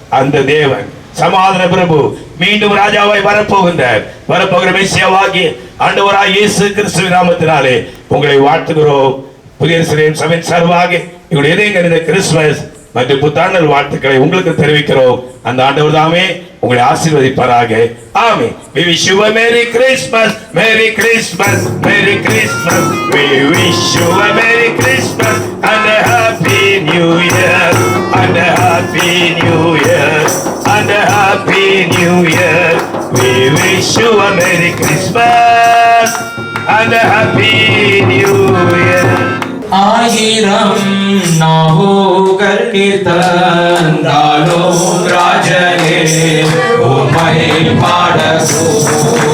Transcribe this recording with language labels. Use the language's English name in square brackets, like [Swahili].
[Tamil] அந்த தேவன் சமாதான பிரபு மீண்டும் ராஜாவாய் வரப்போகிற மெசியாவாகிய ஆண்டவராய் இயேசு கிறிஸ்துவின் நாமத்தினாலே உங்களை வாழ்த்துகிறோம். புதிய சபையின் சார்பாக இவருடைய இதயங்கனிந்த கிறிஸ்துமஸ் மற்றும் புத்தாண்டு வாழ்த்துக்களை உங்களுக்கு தெரிவிக்கிறோம். அந்த ஆண்டவர் தாமே உங்களை ஆசீர்வதிப்பாராக. [English] Amen. We wish you a Merry Christmas, Merry Christmas, Merry Christmas. We wish you a Merry Christmas and a Happy New Year, and a Happy New Year, and a Happy New Year. We wish you a Merry Christmas and a Happy New Year. [Tamil] ஆயிரம் நாவுகள் தந்தாலும் ராஜனே உம்மை பாடக்கூடுமோ.